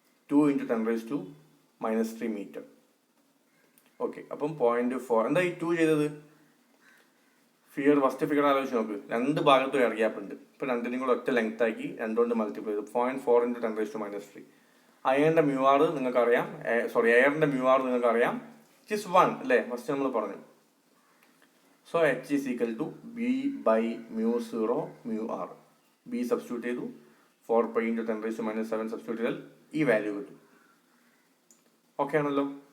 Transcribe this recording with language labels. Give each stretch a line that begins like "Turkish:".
Malayalam: 2 × 10⁻³ metre. Okay, അപ്പം 0.4. എന്താ ഈ 2 ചെയ്തത്? ഫസ്റ്റ് ഫിഗർ ആലോചിച്ച് നോക്ക്. രണ്ട് ഭാഗത്തും എയർ ഗ്യാപ്പ് ഉണ്ട്. ഇപ്പം രണ്ടിനും കൂടെ ഒറ്റ ലെങ്ത് ആക്കി 2 കൊണ്ട് മൾട്ടിപ്ലൈ ചെയ്തു. 0.4 × 10⁻³ അയണിന്റെ µr നിങ്ങൾക്കറിയാം, എയറിന്റെ µr നിങ്ങൾക്കറിയാം, ഇറ്റ് ഈസ് 1 അല്ലേ? ഫസ്റ്റ് നമ്മൾ പറഞ്ഞു.
English: So H is equal to B/μ0 µr.
Malayalam: B substitute ചെയ്തു, 4π × 10⁻⁷ സബ്സ്റ്റിറ്റ്യൂട്ട് ചെയ്താൽ ഈ വാല്യൂ കിട്ടും. ഓക്കെ ആണല്ലോ.